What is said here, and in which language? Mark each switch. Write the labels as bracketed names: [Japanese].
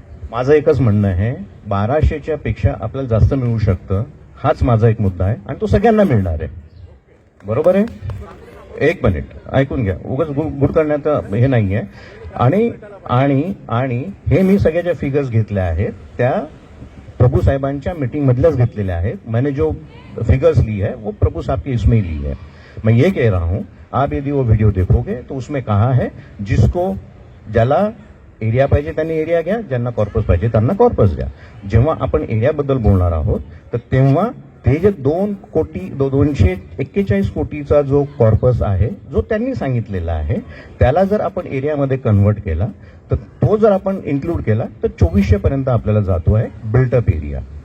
[Marathi] माझं एकच म्हणणं आहे, 1200च्या पेक्षा आपल्याला जास्त मिळू शकतं. हाच माझा एक मुद्दा आहे आणि तो सगळ्यांना मिळणार आहे. बरोबर आहे. 1 मिनिट ऐकून घ्या. उगाच गुड करण्यात हे नाहीये. आणि हे मी सगळ्या ज्या फिगर्स घेतल्या आहेत त्या प्रभू साहेबांच्या मीटिंग मधल्याच घेतलेल्या आहेत. [Hindi] मैंने जो फिगर्स ली है वो प्रभु साहब की इसमें ली है. मैं ये कह रहा हूं, आप यदि वो वीडियो देखोगे तो उसमें कहा है जिसको ज्याला [Marathi] एरिया पाहिजे त्यांनी एरिया घ्या, ज्यांना कॉर्पस पाहिजे त्यांना कॉर्पस घ्या. जेव्हा आपण एरियाबद्दल बोलणार आहोत तर तेव्हा ते जे 241 कोटीचा जो कॉर्पस आहे जो त्यांनी सांगितलेला आहे त्याला जर आपण एरियामध्ये कन्व्हर्ट केला तर तो जर आपण इन्क्लूड केला तर 2400 पर्यंत आपल्याला जातो आहे बिल्टअप एरिया.